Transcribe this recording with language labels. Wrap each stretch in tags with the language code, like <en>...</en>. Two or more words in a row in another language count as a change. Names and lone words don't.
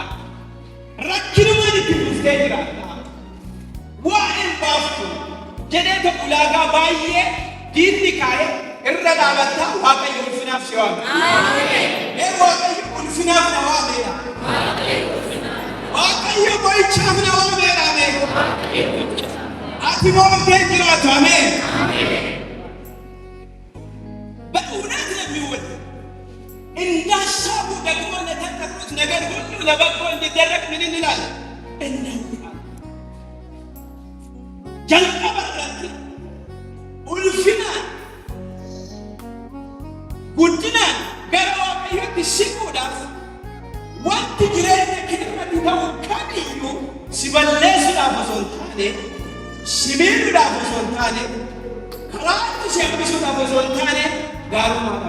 <om>Rakkinumaan itti dhuftee jiraata. Waa'een baaftu jedhee ta'u ulaagaa baay'ee diinni kaa'ee irra dhaabatta. Waaqayyo ulfinaaf si waame. Ee Waaqayyo ulfinaaf na waameedha. Waaqayyo mo'ichaaf na waameedha. Ati mo'amtee jiraatu. Ameen.</om> <am>በእውነት ለሚወድ እንዳሻቡ ደግሞ ለተጠሩት ነገር ሁሉ ለበጎ እንዲደረግ ምን እንላለን?</am> <om>እናውቃለን። jalqabarratti ulfinaan guddinaan gara Waaqayyootti siquudhaaf wanti jireenya keerratti ta'u kamiyyuu si balleessuudhaaf osoo hin taane, si miidhuudhaaf osoo hin taane, karaa itti si hambisuudhaaf osoo hin taane gaarummaadhaaf.</om>